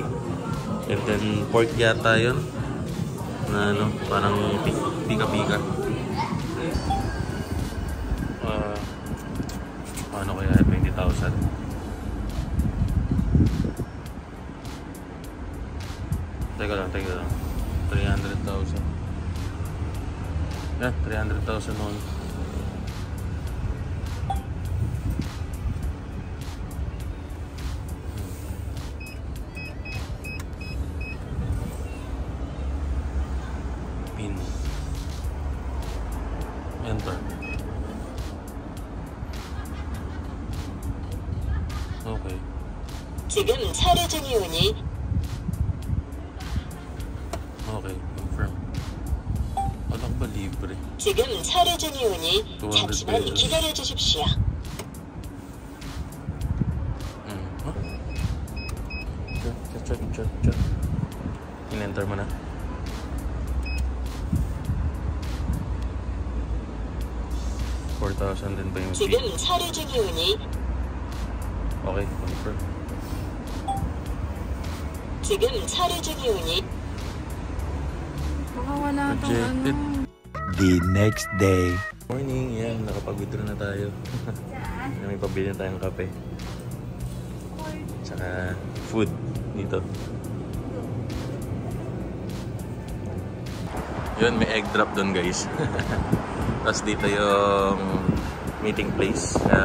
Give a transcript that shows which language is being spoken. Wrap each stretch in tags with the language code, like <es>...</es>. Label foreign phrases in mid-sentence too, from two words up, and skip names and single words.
<tl>And then pork yata yun. Na ano, parang pika-pika. Ano kaya 20,000? Teka lang. 300,000.</tl> <en>Yeah, 300,000 on. Pin. Enter. Okay.</en> <ko>지금 차례 중이 오니</ko> <en>Okay, confirm.</en> <tl>Walang ba libre?</tl> <ko>지금 차례 중이 오니 잠시만 기다려 주십시오.</ko> <en>Huh? Check.</en> <tl>In-enter mo na. $4,000 din ba yung fee?</tl> <ko>지금 차례 중이 오니</ko> <en>Okay, confirm.</en> <ko>지금 차례 중이 오니</ko> <tl>Baka wala tong</tl> <en>Rejected.</en> <tl>ano.</tl> <en>The next day. Morning,</en> <tl>yan. Nakapag-withdraw na tayo. May pabili na tayong kape. Tsaka food dito. Yun, may</tl> <en>egg drop</en> <tl>doon, guys. Tapos dito yung</tl> <en>meeting place.</en>